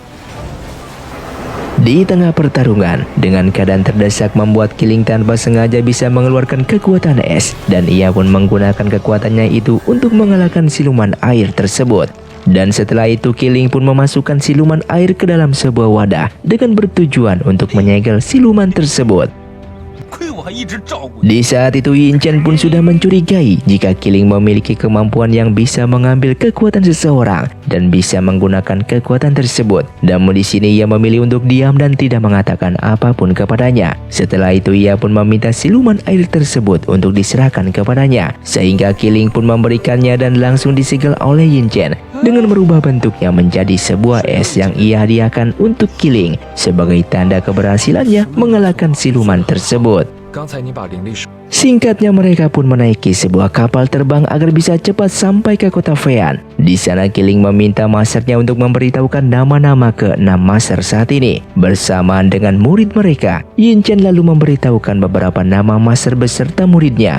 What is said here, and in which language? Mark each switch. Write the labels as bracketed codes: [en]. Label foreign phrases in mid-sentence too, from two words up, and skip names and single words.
[id] Di tengah pertarungan, dengan keadaan terdesak membuat Kiling tanpa sengaja bisa mengeluarkan kekuatan es, dan ia pun menggunakan kekuatannya itu untuk mengalahkan siluman air tersebut. Dan setelah itu Kiling pun memasukkan siluman air ke dalam sebuah wadah dengan bertujuan untuk menyegel siluman tersebut. [zh] 亏我还一直照顾你。 [id] Di saat itu Yin Chen pun sudah mencurigai jika Kiling memiliki kemampuan yang bisa mengambil kekuatan seseorang dan bisa menggunakan kekuatan tersebut. Namun di sini ia memilih untuk diam dan tidak mengatakan apapun kepadanya. Setelah itu ia pun meminta siluman air tersebut untuk diserahkan kepadanya, sehingga Kiling pun memberikannya dan langsung disegel oleh Yin Chen dengan merubah bentuknya menjadi sebuah es yang ia hadiahkan untuk Kiling sebagai tanda keberhasilannya mengalahkan siluman tersebut. [zh] 刚才你把灵力使 [id] Singkatnya mereka pun menaiki sebuah kapal terbang agar bisa cepat sampai ke kota Fean. Di sana Kiling meminta masternya untuk memberitahukan nama-nama ke-6 master saat ini. Bersamaan dengan murid mereka, Yin Chen lalu memberitahukan beberapa nama master beserta muridnya.